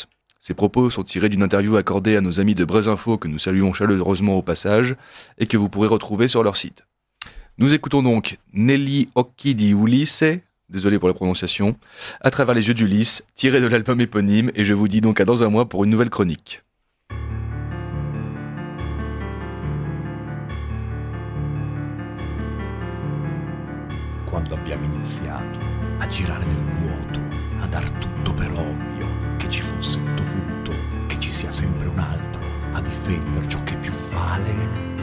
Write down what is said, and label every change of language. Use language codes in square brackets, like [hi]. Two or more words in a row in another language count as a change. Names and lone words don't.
[fr] Ces propos sont tirés d'une interview accordée à nos amis de Brésinfo que nous saluons chaleureusement au passage et que vous pourrez retrouver sur leur site. Nous écoutons donc Negli occhi di Ulisse, désolé pour la prononciation, à travers les yeux d'Ulysse, tiré de l'album éponyme, et je vous dis donc à dans un mois pour une nouvelle chronique. [it] Quando abbiamo iniziato a girare nel vuoto, a dar tutto per ovvio, che ci fosse dovuto, che ci sia sempre un altro a difendere ciò che più vale.